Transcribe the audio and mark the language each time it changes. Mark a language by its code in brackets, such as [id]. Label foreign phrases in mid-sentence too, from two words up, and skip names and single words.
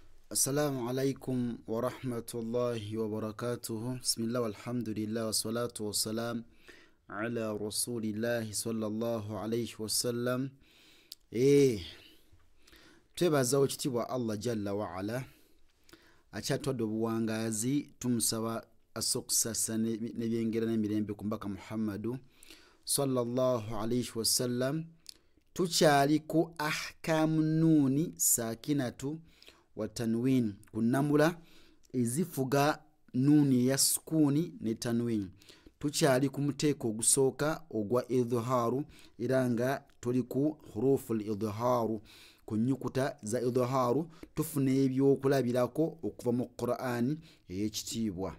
[ar] السلام عليكم ورحمة الله وبركاته. بسم الله والحمد لله والصلاة والسلام على رسول الله صلى الله عليه وسلم. [lg] Twebaza ekitibwa Allah [ar] جل وعلا [lg] akyatwadde obuwangazi tumusaba asokusasa nebyengera n'emirembe ku mbaka Muhammadu [ar] صلى الله عليه وسلم. [lg] Tukyali ku [ar] أحكام النون الساكنة والتنوين [lg] kunamula ezifuga nuni ya sukuni ne tanwin. Tukyali ku muteeko ogusooka ogwa idharu era nga tuli ku [ar] حروف الإظهار, [lg] ku nyukuta za idharu tufuna ebyokulabirako okuva mu Qur'an ey'ekitiibwa.